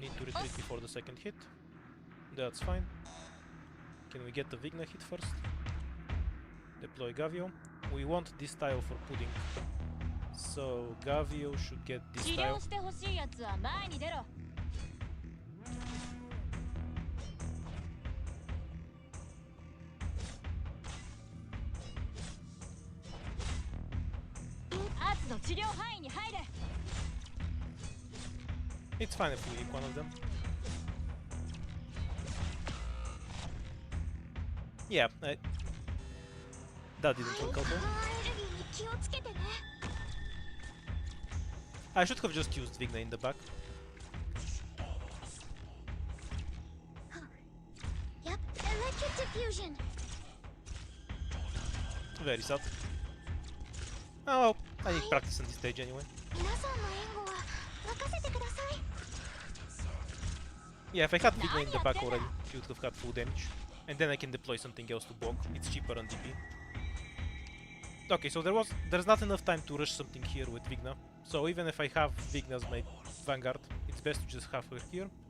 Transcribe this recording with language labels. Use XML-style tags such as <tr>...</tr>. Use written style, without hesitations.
<en>need to retreat before the second hit. That's fine. Can we get the Vigna hit first? Deploy Gavio. We want this tile for pudding. So Gavio should get this</en> <ja>治</ja> <en>tile.</en> <ja>療してほしいやつは前に出ろ。アーツの治療範囲に入れ。</ja> <en>It's fine if we nick one of them. Yeah, that didn't work out well.</en> <ja>エネルギーに気をつけてね。</ja> <en>I should have just used Vigna in the back. Yep, electric diffusion. Very sad. Oh well, I need practice on this stage anyway.</en> <ja>皆さんの援護は任せてください。</ja> <en>Yeah, if I had Vigna in the back already, she would have had full damage. And then I can deploy something else to block. It's cheaper on DP. Okay, so there's not enough time to rush something here with Vigna. So even if I have Vigna as my Vanguard, it's best to just have her here.</en>